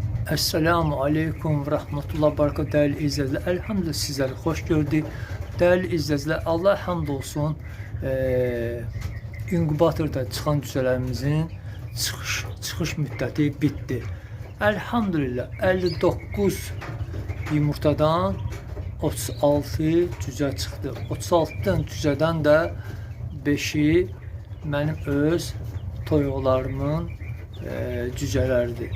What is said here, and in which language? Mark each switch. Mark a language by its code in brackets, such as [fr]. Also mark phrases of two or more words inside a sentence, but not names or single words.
[ar] السلام عليكم ورحمة الله وبركاته [tr] değerli izleyiciler. Elhamdülillah sizleri hoş gördük. Değerli izleyiciler, Allah hamd olsun. [az] İnkubatorda çıxan cücələrimizin çıxış müddəti bitdi. Elhamdülillah 59 yumurtadan 36 cücə çıxdı. 36'dan cücədən də 5'i mənim öz toyuqlarımın cücələrdir.